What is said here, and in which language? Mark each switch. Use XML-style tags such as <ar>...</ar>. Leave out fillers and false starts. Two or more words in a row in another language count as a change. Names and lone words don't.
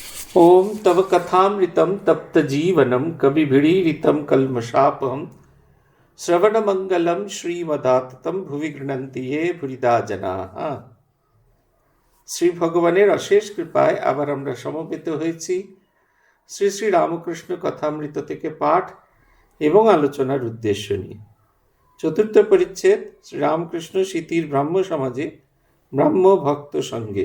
<sa>ओम तव कथामृतं तप्तजीवनं कविभिरीडितं कल्मषापहं श्रवणमंगलं श्रीमदाततं भुवि गृह्णन्ति ये भुरिदा जनाः।</sa> <bn>শ্রী ভগবানের অশেষ কৃপায় আবার আমরা সমবেত হয়েছি শ্রী শ্রী রামকৃষ্ণ কথামৃত থেকে পাঠ এবং আলোচনার উদ্দেশ্য নিয়ে। চতুর্থ পরিচ্ছেদ, শ্রীরামকৃষ্ণ স্মৃতির ব্রাহ্ম সমাজে ব্রাহ্ম ভক্ত সঙ্গে।</bn>